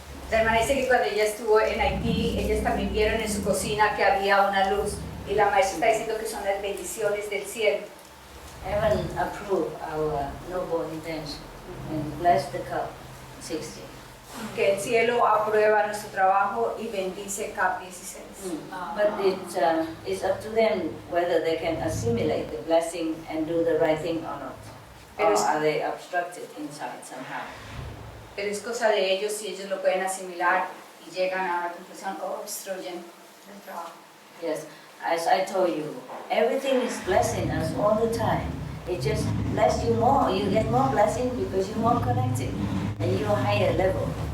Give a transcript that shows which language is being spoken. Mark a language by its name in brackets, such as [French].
[Spanish] La hermana dice que cuando ella estuvo en Haití, ellas también vieron en su cocina que había una luz y la maestra está diciendo que son las bendiciones del cielo. [English] Heaven approved our noble intention and bless the cup. 60. [Spanish] Que el cielo aprueba nuestro trabajo y bendice CAP 16. [English] But it's up to them whether they can assimilate the blessing and do the right thing or not. Or are they obstructed inside somehow? [Spanish] Pero es cosa de ellos si ellos lo pueden asimilar y llegan a una conclusión o obstruyen el trabajo. [English] Yes, as I told you, everything is blessing us all the time. It just bless you more. You get more blessing because you're more connected and you're higher level.